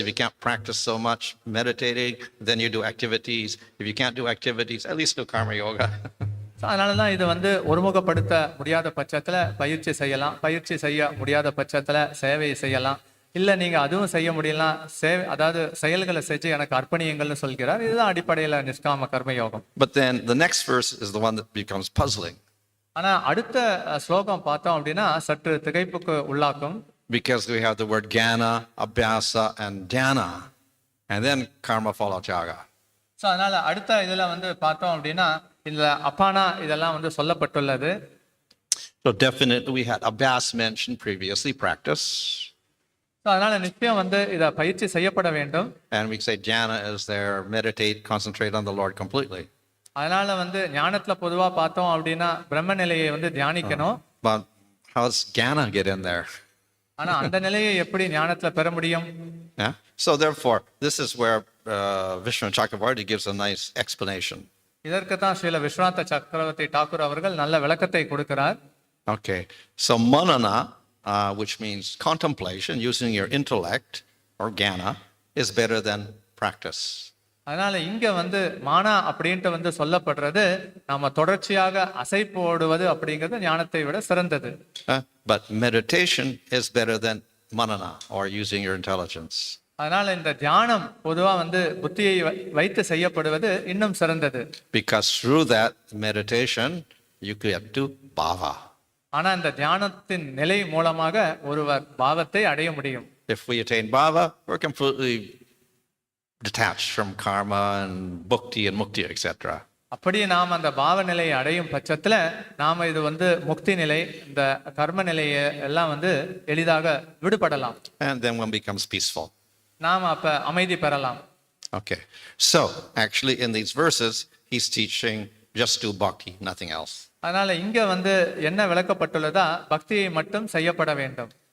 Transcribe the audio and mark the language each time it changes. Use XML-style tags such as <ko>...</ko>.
<en>If you can't practice so much meditating, then you do activities. If you can't do activities, at least do Karma Yoga.</en> <ta>அதனாலதான் இது ஒருமுகப்படுத்த முடியாத பட்சத்துல பயிற்சி செய்யலாம், பயிற்சி செய்ய முடியாத பட்சத்துல சேவை செய்யலாம், இல்ல நீங்க அதுவும் செய்ய முடியலாம், அதாவது செயல்களை செஞ்சு எனக்கு அர்ப்பணியுங்கள்னு சொல்கிறார். இதுதான் அடிப்படையில நிஷ்காம கர்ம யோகம்.</ta> <en>But then the next verse is the one that becomes puzzling.</en> <ta>ஆனா அடுத்த ஸ்லோகம் பார்த்தோம் அப்படின்னா சற்று திகைப்புக்கு உள்ளாக்கும்.</ta> <en>Because we have the word jnana, abhyasa, and dhyana, and then karma phala tyaga.</en> <ta>So அதனால அடுத்த இதுல பார்த்தோம் அப்படின்னா இதுல அப்பானா இதெல்லாம் சொல்லப்பட்டுள்ளது.</ta> <en>So definitely we had abhyas mentioned previously, practice.</en> <ta>அதனால நிச்சயம் இத பயிற்சி செய்யப்பட வேண்டும்.</ta> <en>And we say jnana is there, meditate, concentrate on the Lord completely.</en> <ta>அதனால ஞானத்துல பொதுவா பார்த்தோம் அப்படின்னா பிரம்ம நிலையை தியானிக்கணும்.</ta> <en>But how does jnana get in there?</en> <ta>ஆனா அந்த நிலையை எப்படி ஞானத்துல பெற முடியும்?</ta> <en>Yeah. So therefore, this is where Vishnu Chakravarti gives a nice explanation.</en> <ta>இதற்கு தான் ஸ்ரீல விஸ்வநாத சக்கரவர்த்தி டாக்கூர் அவர்கள் நல்ல விளக்கத்தை கொடுக்கிறார்.</ta> <en>Okay. So manana, which means contemplation, using your intellect or jnana, is better than practice.</en> <ta>அதனால இங்க மானா அப்படின்ட்டு சொல்லப்படுறது நாம தொடர்ச்சியாக அசைப்போடுவது அப்படிங்கிறது ஞானத்தை விட சிறந்தது.</ta> <en>But meditation is better than manana or using your intelligence.</en> <ta>அதனால இந்த தியானம் பொதுவா புத்தியை வைத்து செய்யப்படுவது இன்னும் சிறந்தது.</ta> <en>Because through that meditation you get to bhava.</en> <ta>ஆனா இந்த தியானத்தின் நிலை மூலமாக ஒருவர் பாவத்தை அடைய முடியும்.</ta> <en>If we attain bhava, we're completely detached from karma and bhakti and mukti, etc.</en> <ta>அப்படி நாம் அந்த பாவ நிலையை அடையும் பட்சத்துல நாம இது முக்தி நிலை, இந்த கர்ம நிலையை எல்லாம் எளிதாக விடுபடலாம்.</ta> <en>And then one becomes peaceful.</en> <ta>நாம் அப்ப அமைதி பெறலாம்.</ta> <en>Okay. So actually in these verses he's teaching just do bhakti, nothing else.</en> <ta>அதனால இங்க வந்து என்ன விளக்கப்பட்டுள்ளதா பக்தியை மட்டும் செய்யப்பட வேண்டும்.</ta>